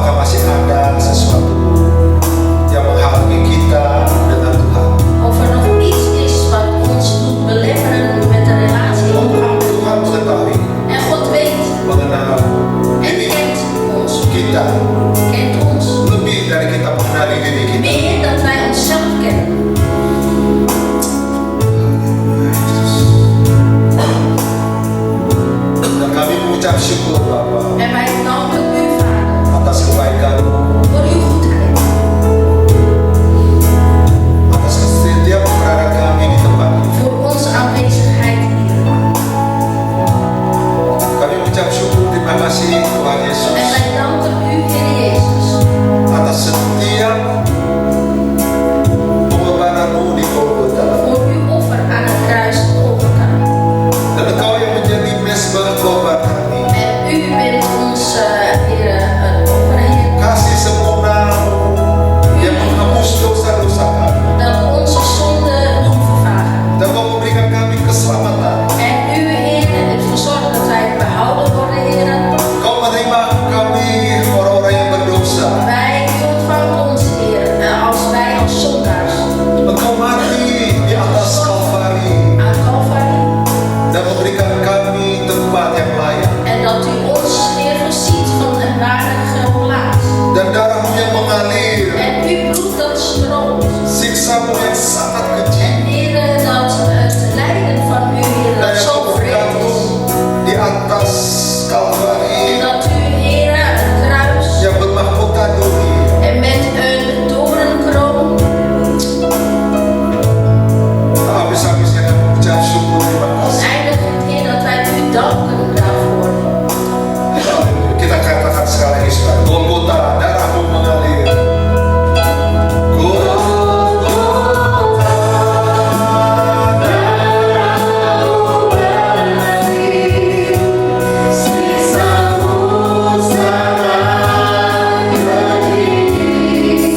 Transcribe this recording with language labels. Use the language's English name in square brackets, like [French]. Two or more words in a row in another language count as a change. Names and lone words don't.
[Indonesian] masih ada sesuatu yang menghalangi kita dengan Tuhan. [Dutch] Of er nog iets is wat ons doet belemmeren met de relatie omgaan met [Indonesian] Tuhan [Dutch] God. [Indonesian] mengetahui [Dutch] En God weet [Indonesian] mengenal [Dutch] en [Indonesian] diri [Dutch] kent ons. [Indonesian] kita [Dutch] Kent ons. [Indonesian] lebih dari kita mengenali diri kita. [Dutch] Meer dan wij onszelf kennen. [Indonesian] Dan kami mengucap syukur Bapa [Dutch] En wij danken u, Vader, [Indonesian] atas kebaikan-Mu, [Dutch] voor uw goedheid. [Indonesian] atas setiap keberadaan kami di tempat ini. [Dutch] Voor onze aanwezigheid hier. [Indonesian] Kami mengucap syukur, terima kasih Tuhan Yesus [Dutch] En wij danken u, Heer Jezus, [Indonesian] atas setiap pengorbanan-Mu di Golgota. [Dutch] voor uw offer aan het kruis Golgotha. [Indonesian] Dan Engkau yang menjadi mesbah korban kami. [Dutch] En u bent ons, Heer, het offer, Heer, [Indonesian] Kasih sempurna-Mu yang menghapus dosa-dosa kami. [Dutch] dat onze zonden doen vervagen. [Indonesian] Dan Kau memberikan kami keselamatan. [Dutch] En u, Heer, heeft gezorgd dat wij behouden worden, Heer. [Indonesian] Kau menerima kami orang-orang yang berdosa. [Dutch] Wij ontvangen ons, Heer, als wij als zondaars [Indonesian] Engkau mati di atas Kalvari [Dutch] aan Calvary. [Indonesian] dan memberikan kami tempat yang layak. [Dutch] En dat u ons, Heer, voorziet van een waardige plaats. [Indonesian] Dan darah-Mu yang mengalir, [Dutch] En uw bloed dat stroomt. [Indonesian] siksa-Mu yang sangat [Dutch] En [Indonesian] keji, [Dutch] Heer, dat het lijden van u, Heer, [Indonesian] dan [Dutch] dat [Indonesian] yang [Dutch] zo [Indonesian] Kau [Dutch] vreed [Indonesian] gantung [Dutch] is. [Indonesian] di atas [Dutch] En [Indonesian] Kalvari [Dutch] dat u, Heer, het kruis [Indonesian] yang bermahkota duri. [Dutch] en met een doornkroon. [Indonesian] Tak habis-habisnya kami mengucap syukur, terima kasih. [Dutch] Eindigt, Heer, dat wij u danken daarvoor. [Indonesian] Kita katakan sekali lagi, saudara. Golgota, darah-Mu mengalir. Golgota, darah-Mu mengalir. Siksa-Mu sangat pedih.